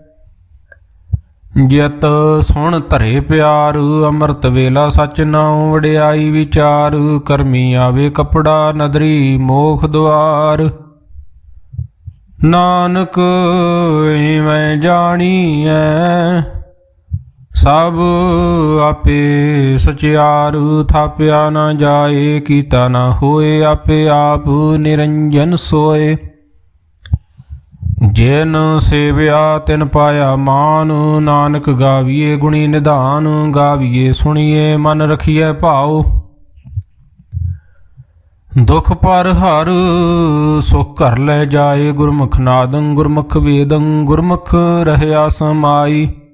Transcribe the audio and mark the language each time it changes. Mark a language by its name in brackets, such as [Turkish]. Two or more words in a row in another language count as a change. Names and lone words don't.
[Punjabi] ਜਿਤ ਸੁਨ ਧਰੇ ਪਿਆਰ ਅੰਮ੍ਰਿਤ ਵੇਲਾ ਸਚ ਨਾਉ ਵਡਿਆਈ ਵਿਚਾਰ ਕਰਮੀ ਆਵੇ ਕਪੜਾ ਨਦਰੀ ਮੋਖ ਦੁਆਰ ਨਾਨਕ ਇਵੇਂ ਜਾਣੀਐ ਸਭ ਆਪੇ ਸਚਿਆਰ ਥਾਪਿਆ ਨਾ ਜਾਏ ਕੀਤਾ ਨਾ ਹੋਏ ਆਪੇ ਆਪ ਨਿਰੰਜਨ ਸੋਏ ਜਿਨ ਸੇਵਿਆ ਤਿਨ ਪਾਇਆ ਮਾਨ ਨਾਨਕ ਗਾਵੀਐ ਗੁਣੀ ਨਿਧਾਨ ਗਾਵੀਐ ਸੁਣੀਐ ਮਨ ਰਖੀਐ ਭਾਵ ਦੁਖ ਪਰ ਹਰ ਸੁਖ ਘਰ ਲੈ ਜਾਏ ਗੁਰਮੁਖ ਨਾਦੰ ਗੁਰਮੁਖ ਵੇਦੰ ਗੁਰਮੁਖ ਰਹਿਆ ਸਮਾਈ